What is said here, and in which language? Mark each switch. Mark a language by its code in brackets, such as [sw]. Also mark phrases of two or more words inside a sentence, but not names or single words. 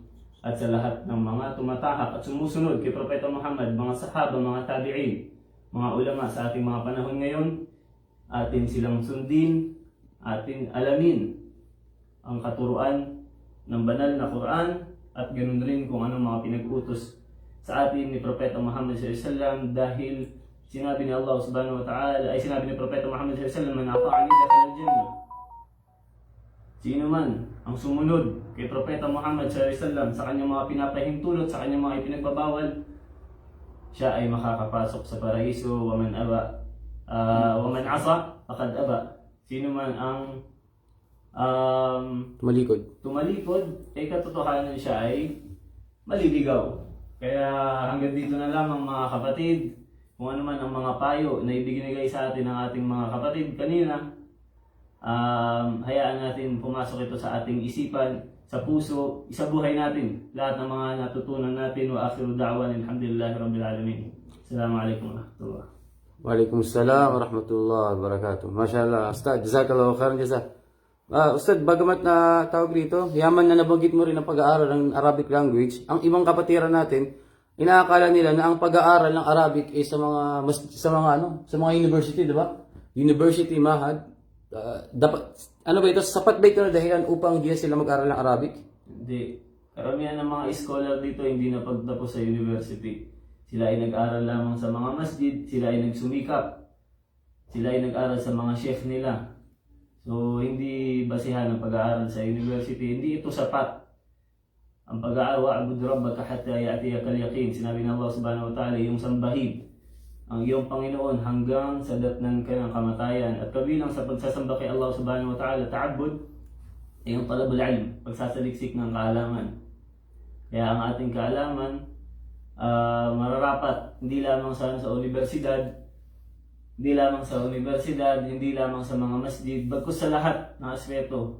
[tl] At sa lahat ng mga tumatahak at sumusunod kay Propeta Muhammad, mga sahaba, mga tabi'in, mga ulama sa ating mga panahon ngayon, atin silang sundin, atin alamin ang katuruan ng banal na Quran at ganoon rin kung anong mga pinag-utos sa atin ni Propeta Muhammad [ar] صلى الله عليه وسلم, [tl] dahil sinabi ni Allah [ar] سبحانه وتعالى, [tl] ay sinabi ni Propeta Muhammad [ar] صلى الله عليه وسلم, من أطاعني دخل الجنة. [tl] Sino man ang sumunod kay Propeta Muhammad [ar] صلى الله عليه وسلم [tl] sa kanyang mga pinapahintulot, sa kanyang mga ipinagbabawal, siya ay makakapasok sa paraiso. [ar] ومن عصى فقد أبى. [tl] Sino man ang tumalikod, ay katotohanan siya ay maliligaw. Kaya hanggang dito na lamang mga kapatid, kung ano man ang mga payo na ibinigay sa atin ng ating mga kapatid kanina, hayaan natin pumasok ito sa ating isipan, sa puso, isabuhay natin lahat ng mga natutunan natin. [ar] وآخر دعوانا الحمد لله رب العالمين. السلام عليكم ورحمة الله. وعليكم السلام ورحمة الله وبركاته. ما شاء الله، أستاذ، جزاك الله خيرا جزاك. [tl] Ustad, bagamat na tawag dito, yaman na nabanggit mo rin ang pag-aaral ng [en] Arabic language, [tl] ang ibang kapatiran natin, inaakala nila na ang pag-aaral ng Arabic ay sa mga university, di ba? University, mahad. Dapat, ano ba ito? Sapat ba ito na dahilan upang hindi sila mag-aral ng Arabic? Hindi. Karamihan ng mga scholar dito hindi na pagtapos sa university. Sila ay nag-aral lamang sa mga masjid, sila ay nagsumikap, sila ay nag-aral sa mga chef nila. So, hindi basihan ang pag-aaral sa university. Hindi ito sapat. Ang pag-aaral, [ar] واعبد ربك حتى يأتيك اليقين. [tl] Sinabi ng Allah [ar] سبحانه وتعالى, [tl] yung sambahin ang iyong Panginoon hanggang sa datnan ka ng kamatayan. At kabilang sa pagsasamba kay Allah [ar] سبحانه وتعالى, [tl] ta'abbud, ay yung [ar] طلب العلم, [tl] pagsasaliksik ng kaalaman. Kaya ang ating kaalaman, mararapat hindi lamang sa universidad, hindi lamang sa mga masjid, bagkus sa lahat ng aspeto.